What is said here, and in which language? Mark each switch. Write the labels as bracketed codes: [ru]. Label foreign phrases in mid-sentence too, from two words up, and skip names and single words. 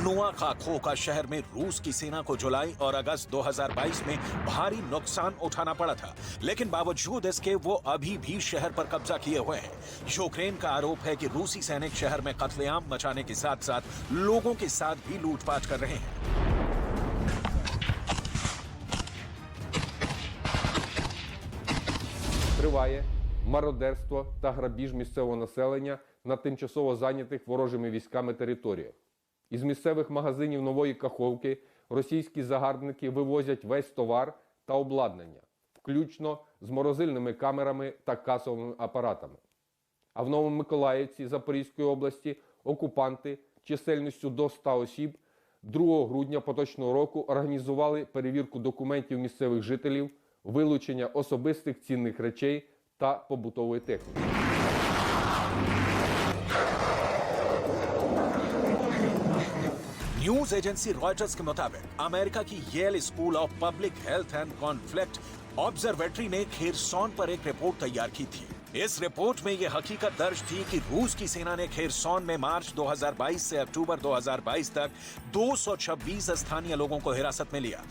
[hi] नोआ काखोका शहर में रूस की सेना को जुलाई और अगस्त 2022 में भारी नुकसान उठाना पड़ा था, लेकिन बावजूद इसके वो अभी भी शहर पर कब्जा किए हुए हैं। यूक्रेन का आरोप है कि रूसी सैनिक शहर में कत्लेआम मचाने के साथ साथ लोगों के साथ भी लूटपाट कर रहे हैं। [uk] Триває мародерство та грабіж місцевого населення на тимчасово зайнятих ворожими військами територіях. Із місцевих магазинів Нової Каховки російські загарбники вивозять весь товар та обладнання, включно з морозильними камерами та касовими апаратами. А в Новомиколаївці Запорізької області окупанти чисельністю до 100 осіб 2 грудня поточного року організували перевірку документів місцевих жителів, вилучення особистих цінних речей та побутової техніки. [en] news agency [hi] रॉयटर्स के मुताबिक अमेरिका की येल स्कूल ऑफ पब्लिक हेल्थ एंड कॉन्फ्लिक्ट ऑब्जर्वेटरी ने खेरसॉन पर एक रिपोर्ट तैयार की थी। इस रिपोर्ट में यह हकीकत दर्ज थी कि रूस की सेना ने खेरसॉन में मार्च 2022 से अक्टूबर 2022 तक 226 स्थानीय लोगों को हिरासत में लिया।